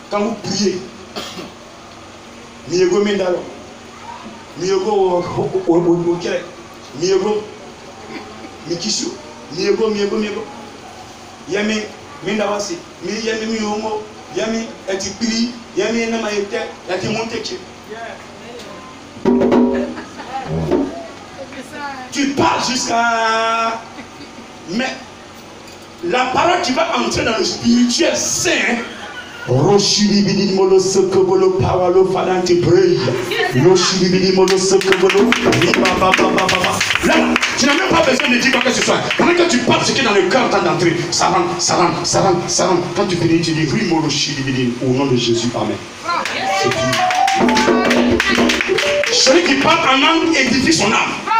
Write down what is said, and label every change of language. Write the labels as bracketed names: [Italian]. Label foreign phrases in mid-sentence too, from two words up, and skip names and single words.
[French] Quand vous priez, Miego Mindalo, Miego Okere, Miego Mikisu, Miego. Yami Mindawasi, Yami Miomo, Yami Etipiri, Yami Namaete, Yati Monteche. Tu parles jusqu'à. Mais la parole qui va entrer dans le spirituel saint. Roshibidi molosokobolo pawalo falanti pray. Roshibidi molosokobolo. Là, tu n'as même pas besoin de dire quoi que ce soit. Pendant que tu parles ce qui est dans le cœur tant d'entrer, ça rentre. Quand tu finis, tu dis oui, Moloshibidi au nom de Jésus. Amen. C'est fini. Celui qui parle en langue édifie son âme.